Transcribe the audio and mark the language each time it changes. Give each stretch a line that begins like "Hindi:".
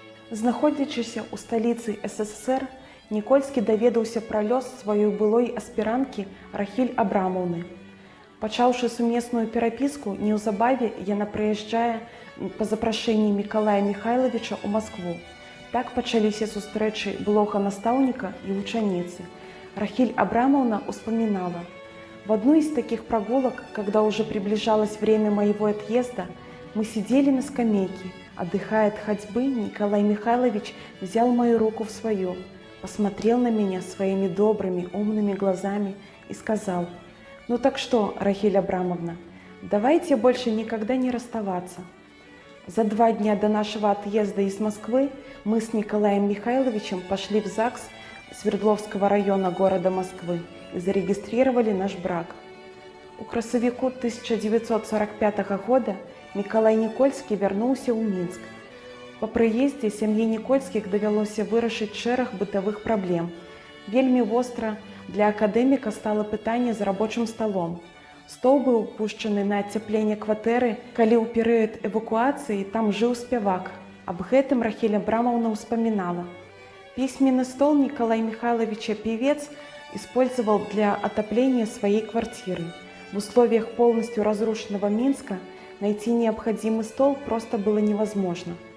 Belarusian: Знаходзячыся ў сталіцы СССР, Никольскі даведаўся пра лёс сваёй былой аспіранткі Рахіль Абрамаўны. Пачаўшы сумесную перапіску, неўзабаве яна прыязджае па запрашэнні Миколая Михайловича ў Маскву. Так пачаліся сустрэчы былога настаўніка і вучаніцы.
Russian: Рахиль Абрамовна успоминала: «В одну из таких прогулок, когда уже приближалось время моего отъезда, мы сидели на скамейке. Отдыхая от ходьбы, Николай Михайлович взял мою руку в свою, посмотрел на меня своими добрыми, умными глазами и сказал: «Ну так что, Рахиль Абрамовна, давайте больше никогда не расставаться». За 2 дня до нашего отъезда из Москвы мы с Николаем Михайловичем пошли в ЗАГС Свердловского района города Москвы и зарегистрировали наш брак.
Belarusian: У красавіку 1945 года Миколай Никольский вярнуўся ў Мінск. Па прыездзе сям'і Никольскіх давялося вырашыць шэраг бытавых праблем. Вельмі востра для акадэміка стало пытанне з рабочым сталом. Стол быў пушчаны на ацяпленне кватэры, калі ў перыяд эвакуацыі там жыў спявак. Аб гэтым
Russian: Рахиль Абрамовна успоминала: «Письменный стол Николая Михайловича певец использовал для отопления своей квартиры. В условиях полностью разрушенного Минска найти необходимый стол просто было невозможно.